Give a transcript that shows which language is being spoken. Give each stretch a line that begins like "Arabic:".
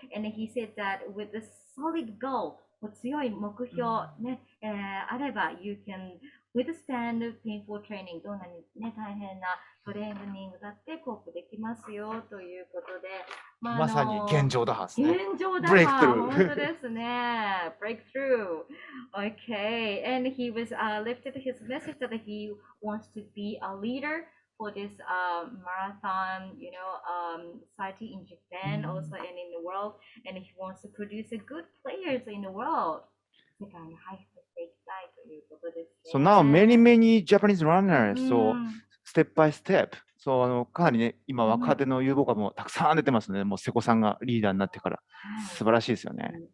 English: And he said that with a solid goal,
Japanese: 強い目標ね、あれば
English: you can withstand painful training.
Japanese: どんなにね、大変なトレーニングだってコープできますよということで、まさに現状打破ですね。現状打破、本当ですね。
English: Breakthrough. Okay. And he was lifted his message that he wants to be a leader for this marathon, society in Japan, also and in the world, and he wants to produce a good players in the world.
Japanese: 世界に入っていきたいということですね。
English: So now many Japanese runners, so step by step.
Japanese: So かなりね、今若手の有望株もたくさん出てますね。もう瀬古さんがリーダーになってから素晴らしいですよね。